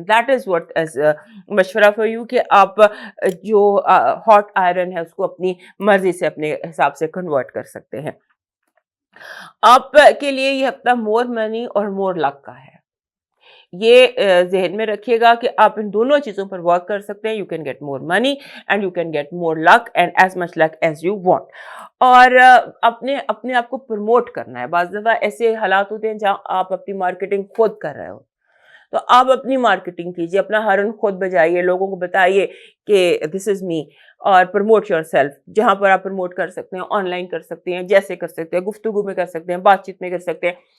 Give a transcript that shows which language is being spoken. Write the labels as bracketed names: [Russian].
[English] that is what is مشورہ for you, [Urdu] کہ آپ جو ہاٹ آئرن ہے اس کو اپنی مرضی سے اپنے حساب سے کنورٹ کر سکتے ہیں. آپ کے لیے یہ ہفتہ مور منی اور مور لک کا ہے. یہ ذہن میں رکھیے گا کہ آپ ان دونوں چیزوں پر ورک کر سکتے ہیں. [English] You can get more money and you can get more luck and as much luck as you want. [Urdu] اور اپنے آپ کو پروموٹ کرنا ہے. بعض دفعہ ایسے حالات ہوتے ہیں جہاں آپ اپنی مارکیٹنگ خود کر رہے ہو, تو آپ اپنی مارکیٹنگ کیجیے, اپنا ہارن خود بجائیے, لوگوں کو بتائیے کہ [English] this is me, [Urdu] اور [English] Promote yourself. [Urdu] جہاں پر آپ پروموٹ کر سکتے ہیں, آن لائن کر سکتے ہیں, جیسے کر سکتے ہیں, گفتگو میں کر سکتے ہیں, بات چیت میں کر سکتے ہیں.